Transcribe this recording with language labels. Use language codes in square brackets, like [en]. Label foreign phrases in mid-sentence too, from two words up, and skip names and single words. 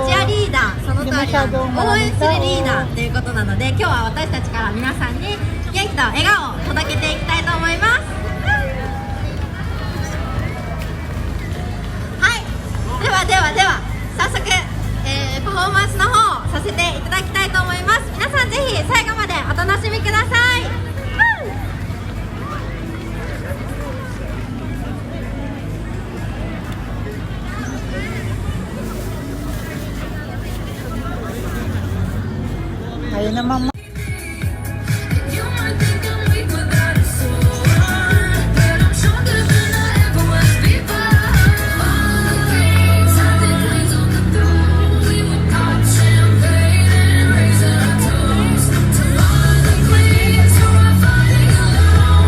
[ja] チアリーダー、その通りなんです。応援するリーダーということなので、今日は私たちから皆さんに元気と笑顔を届けていきたいと思います。はい、では早速、パフォーマンスの方をさせていただきたいと思います。皆さんぜひ最後までお楽しみください。 [tl] ayun naman. [en] You might think I'm weak without a soul, but I'm stronger than I ever was before. All the kings had their queens on the throne. We would pop champagne and raise our toast to all the queens who are fighting alone.